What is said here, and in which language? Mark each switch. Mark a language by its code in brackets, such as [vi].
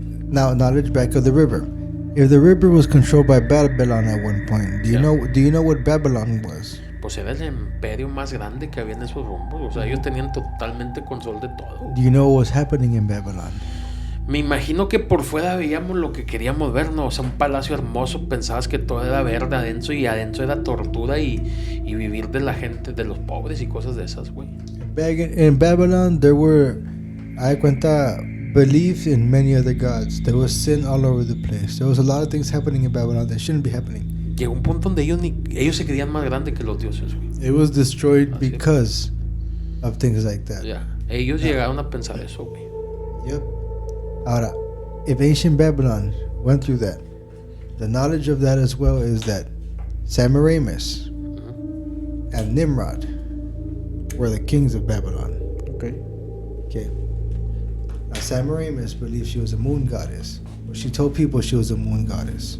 [en] Now, knowledge back of the river. If the river was controlled by Babylon at one point, do you know what Babylon was? [es] Pues era el imperio más grande que había en esos rumbos. O sea, ellos tenían totalmente control de todo. [en] Do you know what was happening in Babylon? [es] Me imagino que por fuera veíamos lo que queríamos ver, ¿no? O sea, un palacio hermoso, pensabas que todo era verde adentro y adentro era tortura y vivir de la gente, de los pobres y cosas de esas, güey. [en] Back in Babylon, there were, I cuenta, belief in many other gods. There was sin all over the place. There was a lot of things happening in Babylon that shouldn't be happening. [es] Llegó un punto donde ellos se creían más grandes que los dioses, güey. [en] It was destroyed because of things like that. Yeah. [es] Ellos llegaron a pensar eso, güey. [en] Yep. Ahora, if ancient Babylon went through that, the knowledge of that as well is that Semiramis and Nimrod were the kings of Babylon. Okay. Now Semiramis believed she was a moon goddess. She told people she was a moon goddess.